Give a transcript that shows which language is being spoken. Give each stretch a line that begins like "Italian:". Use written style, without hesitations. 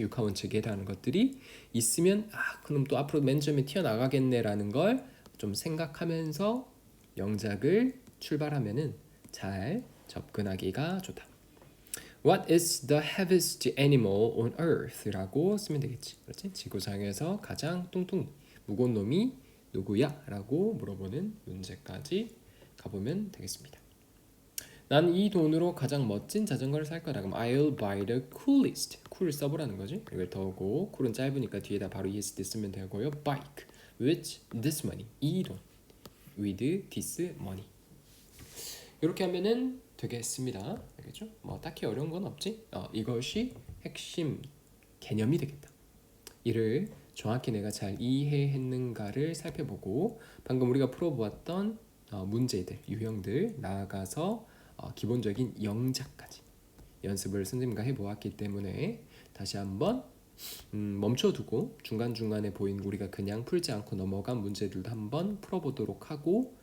Korean: 육하원칙이라는 것들이 있으면 그럼 또 앞으로 맨 처음에 튀어나가겠네라는 걸 좀 생각하면서 영작을 출발하면은 잘 접근하기가 좋다.
English: What is the heaviest animal on earth?
Korean: 라고 쓰면 되겠지. 그렇지? 지구상에서 가장 뚱뚱 무거운 놈이 누구야? 라고 물어보는 문제까지 가보면 되겠습니다. 난 이 돈으로 가장 멋진 자전거를 살 거다.
English: 그럼 I'll buy the coolest.
Korean: cool 써보라는 거지. 이걸 더고 cool은 짧으니까 뒤에다 바로 ESD 쓰면 되고요.
English: bike with this money.
Korean: 이 돈 with this money. 이렇게 하면은 되겠습니다. 알겠죠? 딱히 어려운 건 없지? 이것이 핵심 개념이 되겠다. 이를 정확히 내가 잘 이해했는가를 살펴보고 방금 우리가 풀어보았던 문제들, 유형들 나아가서 기본적인 영작까지 연습을 선생님과 해보았기 때문에 다시 한번 멈춰두고 중간중간에 보인 우리가 그냥 풀지 않고 넘어간 문제들도 한번 풀어보도록 하고 질문이 있으면 쌤에게 다시 한번 물어보도록 합니다.